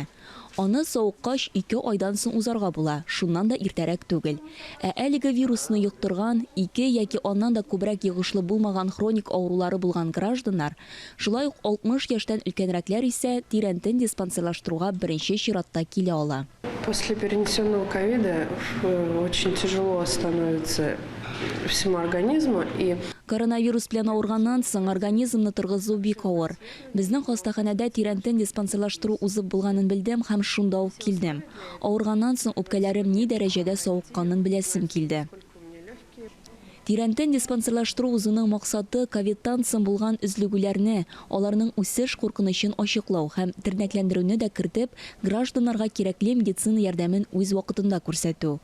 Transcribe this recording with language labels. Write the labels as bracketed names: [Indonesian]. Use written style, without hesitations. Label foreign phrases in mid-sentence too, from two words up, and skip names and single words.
[Tatar] Аны сауыккач 2 айдан соң узарга була, шуннан да иртәрәк түгел. Әлеге вирусны йоктырган, 2 яки аннан да күбрәк йогышлы булмаган хроник авырулары булган гражданнар, шулай ук 60 яшьтән өлкәнрәкләр исә тирәнтен диспансерлаштыруга беренче чиратта килә ала. [Russian] После перенесенного ковида очень тяжело становится всему организму и [Tatar] Коронавирус белән авырганнан соң организмны торгызу бик авыр. Безнең хастаханәдә тирәнтен диспансерлаштыру узып булганын белдем һәм шунда ук килдем. Авырганнан соң үпкәләрем ни дәрәҗәдә савыкканын беләсем килде. Тирәнтен диспансерлаштыру узуның максаты ковидтан соң булган үзлегүләрне, аларның үсеш куркынычын ачыклау һәм тернәкләндерүне дә кертеп, гражданнарга кирәкле медицина ярдәмен үз вакытында күрсәтү.